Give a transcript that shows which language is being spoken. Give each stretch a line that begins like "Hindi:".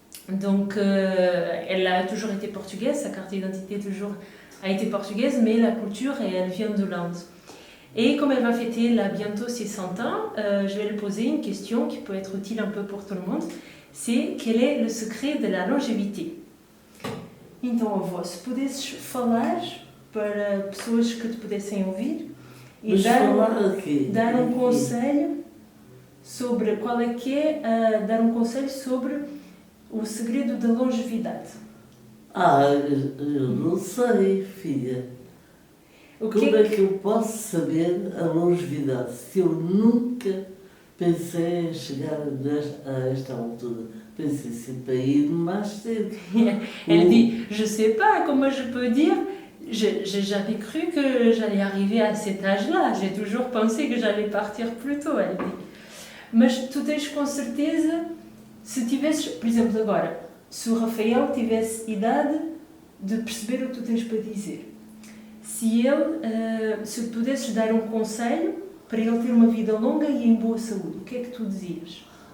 French: Donc elle a toujours été portugaise, sa carte d'identité toujours a été portugaise, mais la culture, elle vient de l'Inde. Et comme elle va fêter là bientôt ses 100 ans, je vais lui poser une question qui peut être utile un peu pour tout le monde. C'est quel est le secret de la longévité?
Portuguese: Então, avó, se pudesses falar para pessoas que te pudessem ouvir e dar um conselho sobre qual é que é, dar um conselho sobre o segredo da longevidade. Eu não sei, filha. Como é que eu posso saber a longevidade se eu nunca pensei em chegar a esta altura? Pensei sempre a ir mais cedo.
French: Elle dit, je sais pas comment je peux dire, j'ai jamais cru que j'allais arriver à cet âge-là, j'ai toujours pensé que j'allais partir plus tôt, elle dit.
Portuguese: Mas tu tens com certeza, se tivesses, por exemplo agora, se o Rafael tivesse idade de perceber o que tu tens para dizer, se ele, se pudesses dar um conselho para ele ter uma vida longa e em boa saúde, o que é que tu dizias?